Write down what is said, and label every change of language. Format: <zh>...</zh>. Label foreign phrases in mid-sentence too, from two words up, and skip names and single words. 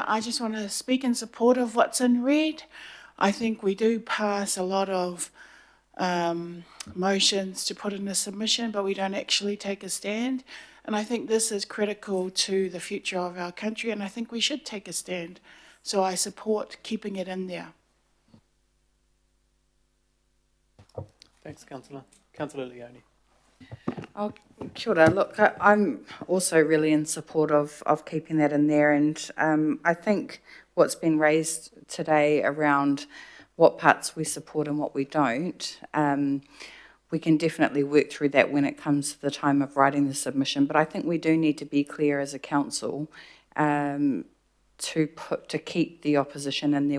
<en>I just want to speak in support of what's in red. I think we do pass a lot of motions to put in a submission, but we don't actually take a stand. And I think this is critical to the future of our country, and I think we should take a stand. So I support keeping it in there. Thanks, Councillor. Councillor Leone.</en> <mi>Oh, kia ora.</mi> <en>Look, I'm also really in support of keeping that in there, and I think what's been raised today around what parts we support and what we don't, we can definitely work through that when it comes to the time of writing the submission, but I think we do need to be clear as a council to keep the opposition in there.</en>